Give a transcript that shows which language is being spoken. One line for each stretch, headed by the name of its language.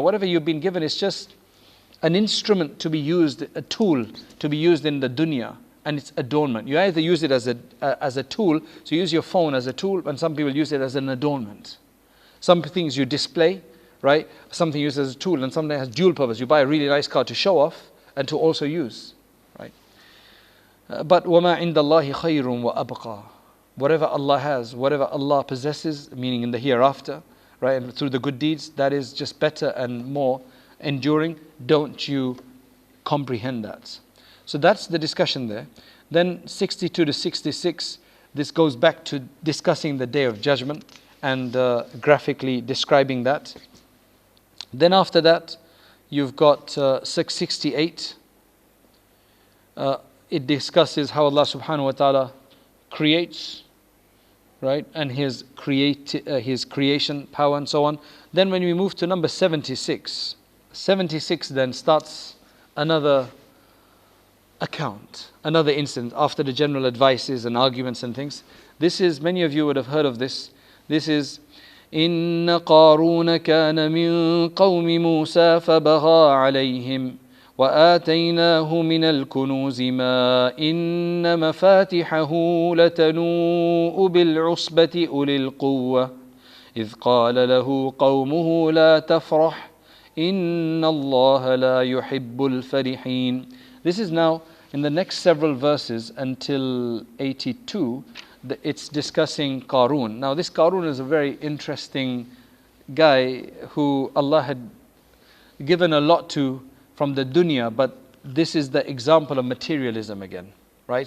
English: Whatever you've been given is just an instrument to be used, a tool to be used in the dunya, and it's adornment. You either use it as a tool, so you use your phone as a tool, and some people use it as an adornment. Some things you display, right? Something used as a tool, and something has dual purpose. You buy a really nice car to show off and to also use, right? But
Arabic: وَمَا عِنْدَ اللَّهِ خَيْرٌ وَأَبْقَى.
English: Whatever Allah has, whatever Allah possesses, meaning in the hereafter, right, and through the good deeds, that is just better and more enduring. Don't you comprehend that? So that's the discussion there. Then 62 to 66, this goes back to discussing the Day of Judgment and graphically describing that. Then after that, you've got 668. It discusses how Allah subhanahu wa ta'ala creates, right, and his creation power and so on. Then when we move to number 76, 76 then starts another account, another incident after the general advices and arguments and things. This is, many of you would have heard of this. This is
Arabic: إن قارون كان من قوم موسى فبغى عليهم وآتيناه من الكنوز ما إن مفاتحه لتنوء بالعصبة أولي القوة إذ قال له قومه لا تفرح إن الله لا يحب الفرحين.
English: This is now in the next several verses until 82. It's discussing Qarun. Now this Qarun is a very interesting guy who Allah had given a lot to from the dunya, but this is the example of materialism again, right?